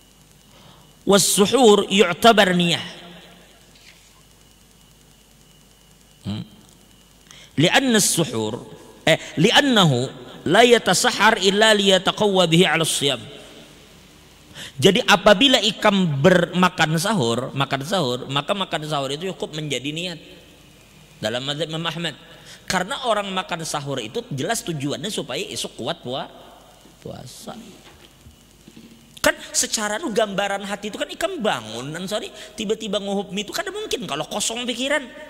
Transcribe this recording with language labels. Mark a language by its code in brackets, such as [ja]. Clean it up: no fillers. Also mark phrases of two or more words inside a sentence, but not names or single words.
[ar] والسحور يعتبر نية. لأنه لا يتسحر إلا ليتقوى به على الصيام. [bjn] Jadi apabila ikam bermakan sahur, maka makan sahur itu cukup menjadi niat dalam mazhab Imam Ahmad. Karena orang makan sahur itu jelas tujuannya supaya esok kuat puasa. Kan secara gambaran hati itu kan ikam bangun tiba-tiba nguhup mie itu kada mungkin kalau kosong pikiran.